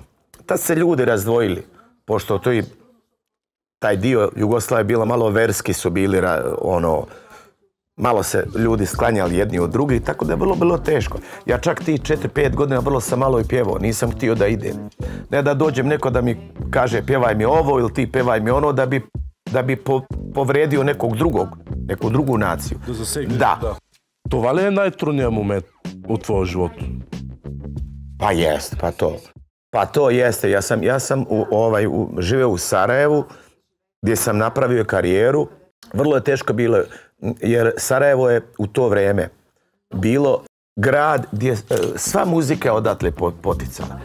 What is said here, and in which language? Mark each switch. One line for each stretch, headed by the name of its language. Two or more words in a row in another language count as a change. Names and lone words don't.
Serbian: Tad se ljudi razdvojili. Pošto taj dio Jugoslavije bila malo verski, su bili malo se ljudi sklanjali jedni od drugih, tako da je vrlo bilo teško. Ja čak ti 4-5 godina vrlo sam malo i pjevao, nisam htio da idem. Ne da dođem neko da mi kaže pjevaj mi ovo ili ti pjevaj mi ono, da bi povredio nekog drugog, neku drugu naciju. Da.
Bulgarian: Това ли е най-трудният момент от твоя живот?
Serbian: Pa jest, pa to jeste. Ja sam živeo u Sarajevu, gdje sam napravio karijeru. Vrlo je teško bilo, jer Sarajevo je u to vrijeme bilo grad gdje sva muzika je odatle poticala.